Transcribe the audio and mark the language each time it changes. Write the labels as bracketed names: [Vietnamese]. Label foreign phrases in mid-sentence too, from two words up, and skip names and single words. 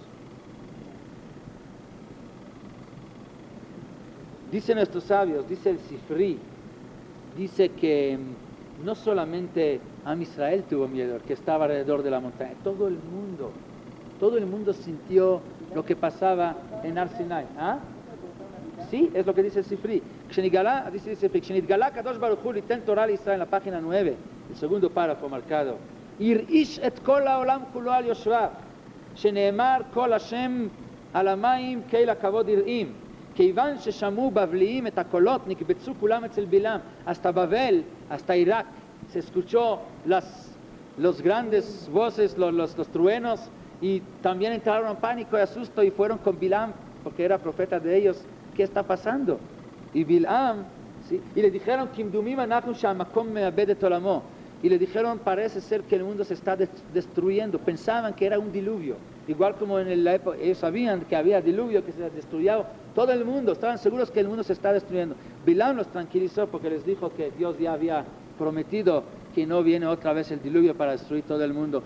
[Spanish] Dicen nuestros sabios, dice el Sifri, dice que no solamente Am Israel tuvo miedo, que estaba alrededor de la montaña, todo el mundo sintió lo que pasaba en Har Sinai. ¿Ah? Sí, es lo que dice el Sifri. [Hebrew] כשנגלה קדוש ברוך הוא ליתן תורה ישראל, [Spanish] en la página 9, el segundo párrafo marcado. [Hebrew] הרעיש את כל העולם כולו על יושביו, שנאמר קול ה' על המים אל הכבוד הרעים. כיוון ששמעו בבליים את הקולות נקבצו כולם אצל בלעם. [Spanish] Hasta Babel, hasta Irak, se escuchó los grandes voces, los truenos, y también entraron en pánico y asusto y fueron con Bilam, porque era profeta de ellos. ¿Qué está pasando? Y Bilam, ¿sí? Y le dijeron, [Hebrew] כמדומים אנחנו שהמקום מאבד את עולמו. [Spanish] Y le dijeron, parece ser que el mundo se está destruyendo. Pensaban que era un diluvio. Igual como en la época, ellos sabían que había diluvio, que se destruyó todo el mundo. Estaban seguros que el mundo se está destruyendo. Bilam los tranquilizó porque les dijo que Dios ya había prometido que no viene otra vez el diluvio para destruir todo el mundo.